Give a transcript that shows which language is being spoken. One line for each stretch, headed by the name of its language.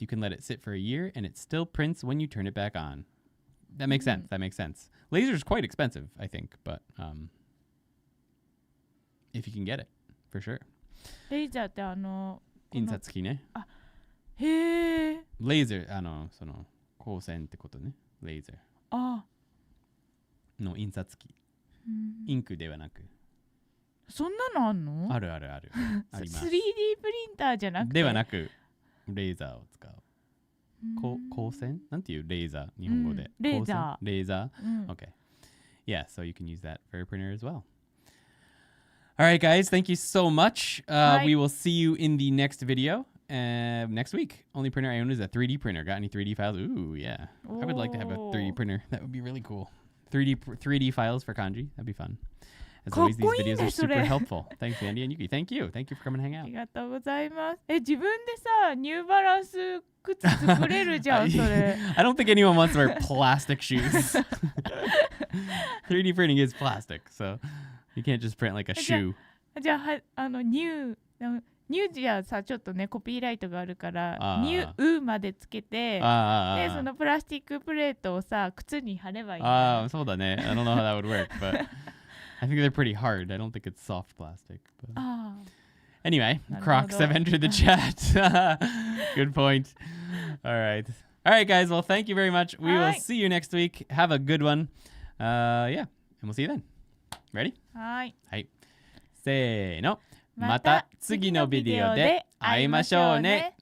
English: You can let it sit for a year and it still prints when you turn it back on. That makes sense. That makes sense. Laser is quite expensive, I think, but if you can get it, for sure.
Japanese: レイザーって印刷機ね。へえ。 Laser その光線ってことね。
English: Laser あ
Japanese: の印刷機。インクではなく。そんなのあんの？あるあるある。あります。 3D プリンターじゃなくて。ではなく、レーザーを使う。光線なんていうレーザー日本語で。レーザー。レーザー。
English: Okay. Yeah, so you can use that for a printer as well. All right, guys, thank you so much. We will see you in the next video. next week. Only printer I own is a 3D printer. Got any 3D files? Ooh, yeah. I would like to have a 3D printer. That would be really cool. 3D files for kanji. That'd be fun. As always, these videos are super helpful. Thanks, Andy and Yuki. Thank you. Thank you for coming to hang out.
Japanese: ありがとうございます。自分でさ、ニューバランス靴作れるじゃん、それ。
English: I don't think anyone wants to wear plastic shoes. 3D printing is plastic, so you can't just print like a shoe.
Japanese: じゃあ、ニューじゃさ、ちょっとね、コピーライトがあるから、ニューまでつけて、で、そのプラスチックプレートをさ、靴に貼ればいい。そうだね。
English: I don't know how that would work, but I think they're pretty hard. I don't think it's soft plastic. But... Anyway, Crocs have entered the chat. Good point. All right, guys. Well, thank you very much. We will see you next week. Have a good one. Yeah, and we'll see you then. Ready?
Japanese: はい。せーの。また次のビデオで会いましょうね。